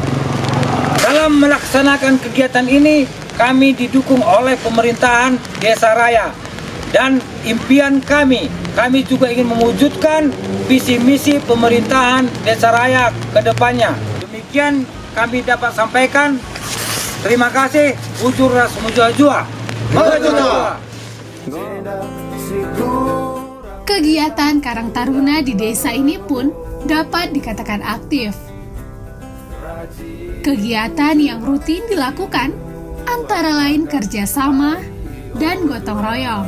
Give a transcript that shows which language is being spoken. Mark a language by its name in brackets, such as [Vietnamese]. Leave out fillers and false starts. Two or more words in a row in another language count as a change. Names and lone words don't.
[Indonesian] Dalam melaksanakan kegiatan ini, kami didukung oleh pemerintahan Desa Raya. Dan impian kami juga ingin mewujudkan visi misi pemerintahan Desa Raya ke depannya. Demikian kami dapat sampaikan. Terima kasih. [Batak Karo] Ujur ras mujua-jua. [Indonesian] Kegiatan Karang Taruna di desa ini pun dapat dikatakan aktif. Kegiatan yang rutin dilakukan antara lain kerjasama dan gotong royong.